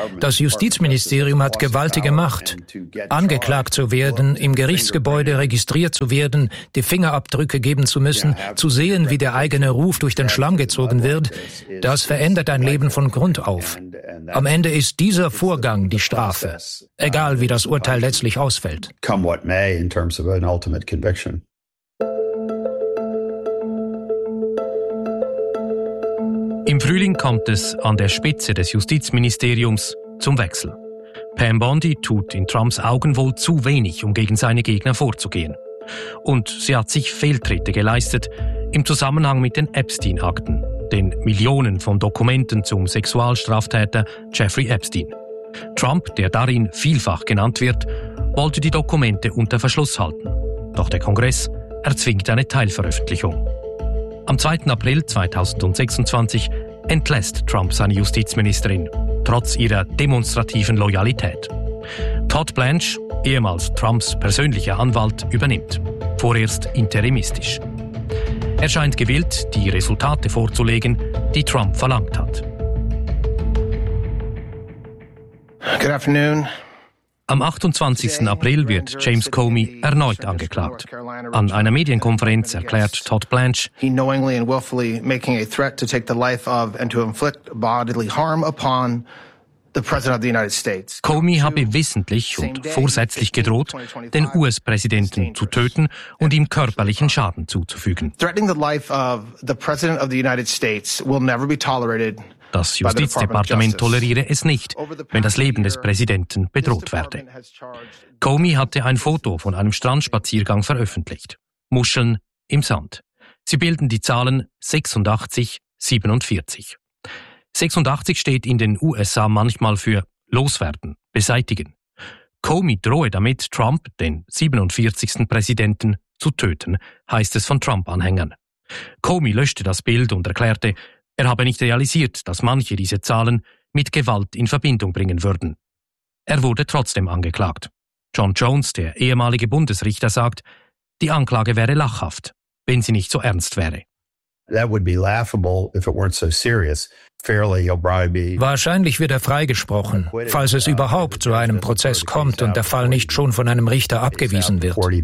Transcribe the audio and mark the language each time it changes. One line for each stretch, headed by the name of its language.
German: Das Justizministerium hat gewaltige Macht. Angeklagt zu werden, im Gerichtsgebäude registriert zu werden, die Fingerabdrücke geben zu müssen, zu sehen, wie der eigene Ruf durch den Schlamm gezogen wird, das verändert ein Leben von Grund auf. Am Ende ist dieser Vorgang die Strafe, egal wie das Urteil letztlich ausfällt.
English: Come what may in terms of an ultimate conviction.
German: Im Frühling kommt es an der Spitze des Justizministeriums zum Wechsel. Pam Bondi tut in Trumps Augen wohl zu wenig, um gegen seine Gegner vorzugehen. Und sie hat sich Fehltritte geleistet im Zusammenhang mit den Epstein-Akten, den Millionen von Dokumenten zum Sexualstraftäter Jeffrey Epstein. Trump, der darin vielfach genannt wird, wollte die Dokumente unter Verschluss halten. Doch der Kongress erzwingt eine Teilveröffentlichung. Am 2. April 2026 entlässt Trump seine Justizministerin, trotz ihrer demonstrativen Loyalität. Todd Blanche, ehemals Trumps persönlicher Anwalt, übernimmt, vorerst interimistisch. Er scheint gewillt, die Resultate vorzulegen, die Trump verlangt hat.
English: Good afternoon.
German: Am 28. April wird James Comey erneut angeklagt. An einer Medienkonferenz erklärt Todd Blanche,
English: he knowingly and willfully making a threat to take the life of and to inflict bodily harm upon the President of the United States.
German: Comey habe wissentlich und vorsätzlich gedroht, den US-Präsidenten zu töten und ihm körperlichen Schaden zuzufügen.
English: Threatening the life of the President of the United States will never be tolerated.
German: Das Justizdepartement toleriere es nicht, wenn das Leben des Präsidenten bedroht werde. Comey hatte ein Foto von einem Strandspaziergang veröffentlicht. Muscheln im Sand. Sie bilden die Zahlen 86-47. 86 steht in den USA manchmal für loswerden, beseitigen. Comey drohe damit, Trump, den 47. Präsidenten, zu töten, heißt es von Trump-Anhängern. Comey löschte das Bild und erklärte, er habe nicht realisiert, dass manche diese Zahlen mit Gewalt in Verbindung bringen würden. Er wurde trotzdem angeklagt. John Jones, der ehemalige Bundesrichter, sagt, die Anklage wäre lachhaft, wenn sie nicht so ernst wäre.
English: That would be laughable if it weren't so serious.
German: Wahrscheinlich wird er freigesprochen, falls es überhaupt zu einem Prozess kommt und der Fall nicht schon von einem Richter abgewiesen wird.